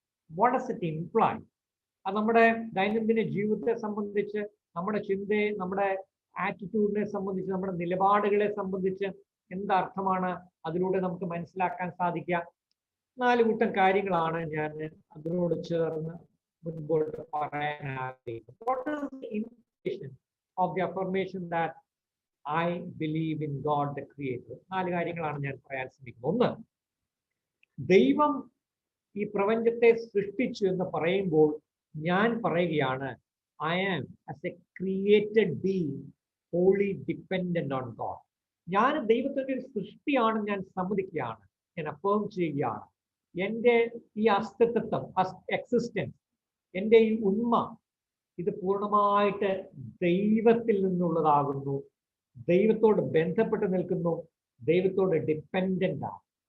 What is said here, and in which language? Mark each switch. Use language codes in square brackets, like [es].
[en] What does it imply? [ml] അത് നമ്മുടെ ദൈനംദിന ജീവിതത്തെ സംബന്ധിച്ച്, നമ്മുടെ ചിന്തയെ, നമ്മുടെ ആറ്റിറ്റ്യൂഡിനെ സംബന്ധിച്ച്, നമ്മുടെ നിലപാടുകളെ സംബന്ധിച്ച് എന്തർത്ഥമാണ് അതിലൂടെ നമുക്ക് മനസ്സിലാക്കാൻ സാധിക്കുക? 4 കൂട്ടം കാര്യങ്ങളാണ് ഞാൻ അതിനോട് ചേർന്ന് മുൻപോട്ട് പറയാൻ ആഗ്രഹിക്കുന്നത്. [en] What is the implication of the affirmation that I believe in God the Creator? [ml] 4 കാര്യങ്ങളാണ് ഞാൻ പറയാൻ ശ്രമിക്കുന്നത്. ഒന്ന്, ദൈവം ഈ പ്രപഞ്ചത്തെ സൃഷ്ടിച്ചു എന്ന് പറയുമ്പോൾ ഞാൻ പറയുകയാണ്, [en] I am as a created being wholly dependent on God. [ml] ഞാൻ ദൈവത്തിന്റെ ഒരു സൃഷ്ടിയാണ് ഞാൻ സമ്മതിക്കുകയാണ്, ഞാൻ അഫേം ചെയ്യുകയാണ്. എൻ്റെ ഈ അസ്തിത്വം, എക്സിസ്റ്റൻസ്, എൻ്റെ ഈ ഉണ്മ, ഇത് പൂർണ്ണമായിട്ട് ദൈവത്തിൽ നിന്നുള്ളതാകുന്നു, ദൈവത്തോട് ബന്ധപ്പെട്ട് നിൽക്കുന്നു, ദൈവത്തോട് ഡിപ്പെൻഡൻ്റ് ആണ്.